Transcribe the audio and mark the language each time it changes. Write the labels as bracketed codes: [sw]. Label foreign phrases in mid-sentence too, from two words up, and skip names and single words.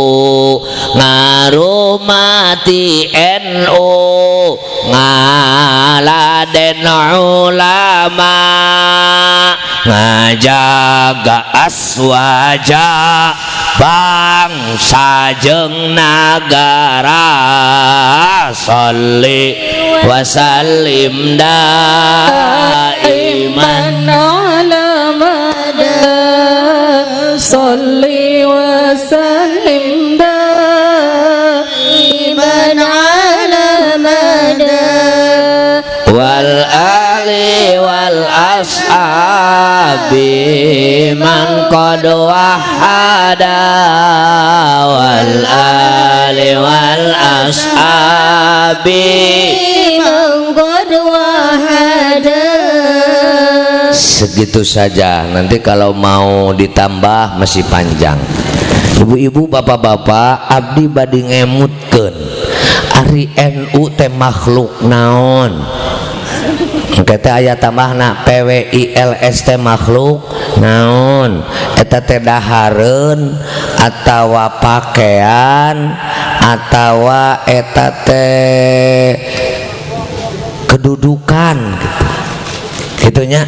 [su] ngarumati NU, ngarumati Raden ulama ngajaga aswaja bangsa jeung nagara [ar] صل وسلم دائما على المدى صل وسلم دائما على المدى والآل والأصحاب من قد وحدا والآل والأصحاب من قد وحدا. [id] Segitu saja, nanti kalau mau ditambah masih panjang. [su] Ibu-ibu, bapak-bapak, abdi badi ngemutkeun ari NU teh makhluk naon. Kita aya tambahna PWILS teh makhluk naon, eta teh dahareun atawa pakaian atawa eta teh kedudukan gitu nya.